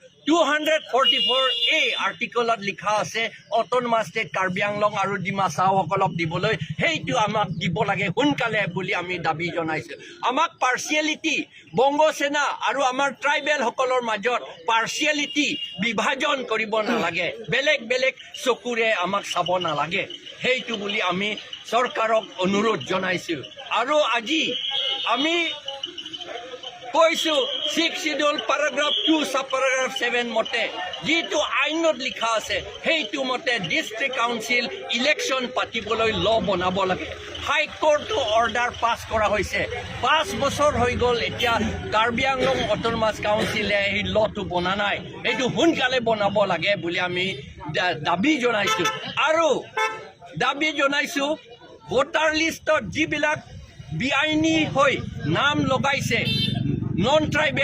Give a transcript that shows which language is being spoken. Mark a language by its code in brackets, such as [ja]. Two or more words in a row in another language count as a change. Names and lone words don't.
[as] 244A আৰ্টিকলত লিখা আছে [en] autonomous state [as] কাৰ্বি আংলং আৰু ডিমাছাও সকলক দিবলৈ সেইটো আমাক দিব লাগে সোনকালে বুলি আমি দাবী জনাইছো আমাক পাৰ্সিয়ালিটি বংগসেনা আৰু আমাৰ ট্ৰাইবেল সকলৰ মাজত পাৰ্সিয়ালিটি বিভাজন কৰিব নালাগে বেলেগ বেলেগ চকুৰে আমাক চাব নালাগে সেইটো বুলি আমি চৰকাৰক অনুৰোধ জনাইছো আৰু আজি আমি কৈছো 6 শিডিউল paragraph 2 [en] sub paragraph [as] 7 মতে যেটো আইনত লিখা আছে সেইটো মতে [en] district council election [as] পাতিবলৈ ল বনাব লাগে [en] high court's order pass [as] কৰা হৈছে 5 বছৰ হৈ গল এতিয়া কাৰ্বি আংলং [en] autonomous council [as] এই লটো বনা নাই এইটো সোনকালে বনাব লাগে বুলি আমি দাবী জনাইছো আৰু দাবী জনাইছো [en] voter list [as] যিবিলাক বিআইনী হৈ নাম লগাইছে [en] non tribal